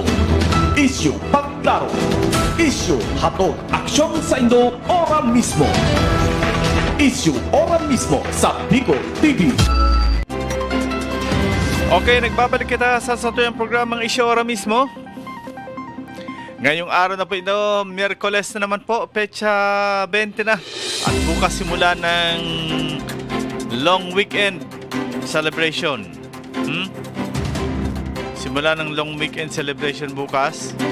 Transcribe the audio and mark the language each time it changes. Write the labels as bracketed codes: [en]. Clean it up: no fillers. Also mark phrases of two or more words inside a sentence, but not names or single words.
[bik] Issue pagklaro. Issue hatod aksyon sa Indo ora mismo. Issue ora mismo sa Bicol TV. Okay, nagbabalik kita sa satuyang programang Issue ora mismo. [tl] Ngayong araw na po ito, Miyerkules na naman po, petsa 20 na. At bukas simula ng [en] long weekend celebration. [tl] Simula ng [en] long weekend celebration [tl] bukas.